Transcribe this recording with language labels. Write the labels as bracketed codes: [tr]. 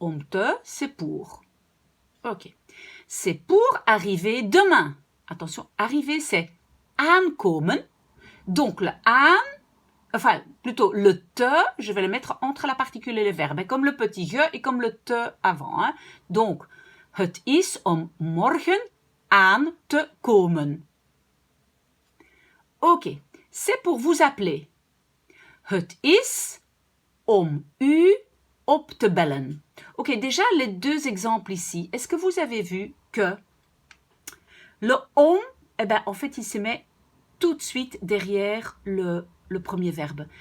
[fr] Te, c'est pour. Ok. C'est pour arriver demain. Attention, arriver, c'est aankomen. Donc, le aan, enfin, plutôt le te, je vais le mettre entre la particule et le verbe, comme le petit ge et comme le te avant. Hein. [nl] Donc, het is morgen aan te komen. [fr] Ok, c'est pour vous appeler. [nl] Het is u op te bellen. [fr] Ok, déjà les deux exemples ici. Est-ce que vous avez vu que le eh ben, en fait, il se met tout de suite derrière le premier verbe.